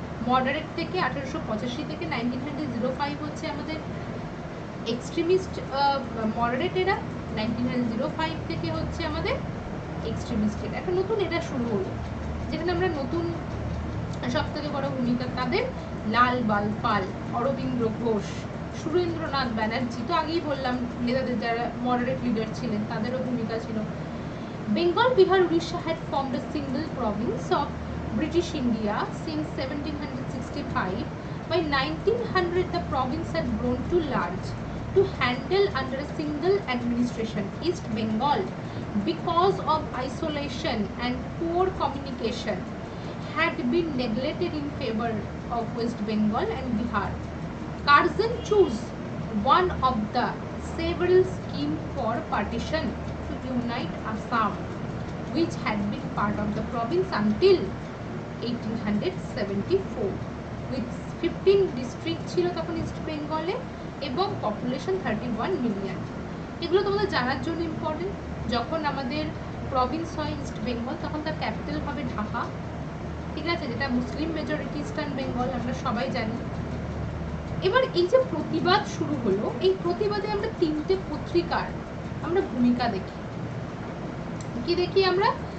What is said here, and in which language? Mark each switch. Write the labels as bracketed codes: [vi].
[bn] Moderate থেকে 1885 থেকে 1905 হচ্ছে আমাদের এক্সট্রিমিস্ট মডারেট এরা, 1905 থেকে হচ্ছে আমাদের এক্সট্রিমিস্ট এরা, একটা নতুন এটা শুরু হলো, যেখানে আমরা নতুন সব থেকে বড় ভূমিকা তাদের, লাল বাল পাল, অরবিন্দ ঘোষ, সুরেন্দ্রনাথ ব্যানার্জি, তো আগেই বললাম নেতাদের যারা মডারেট লিডার ছিলেন তাদেরও ভূমিকা ছিল। [en] Bengal, Bihar, Orissa had formed a single province of British India since 1765. By 1900 the province had grown too large to handle under a single administration. East Bengal, because of isolation and poor communication, had been neglected in favor of West Bengal and Bihar. Curzon chose one of the several schemes for partition to unite Assam, which had been part of the province until 1874, with 15 districts [bn] ছিল তখন east বেঙ্গলে, এবং population 31 million. এগুলো তোমাদের জানার জন্য important. যখন আমাদের প্রভিন্স হয় ইস্ট বেঙ্গল, তখন তার ক্যাপিটাল হবে ঢাকা, ঠিক আছে, যেটা মুসলিম মেজরিটি ইস্টার্ন বেঙ্গল, আমরা সবাই জানি। এবার এই যে প্রতিবাদ শুরু হলো, এই প্রতিবাদে আমরা 3টে পত্রিকার আমরা ভূমিকা দেখি। কি দেখি আমরা?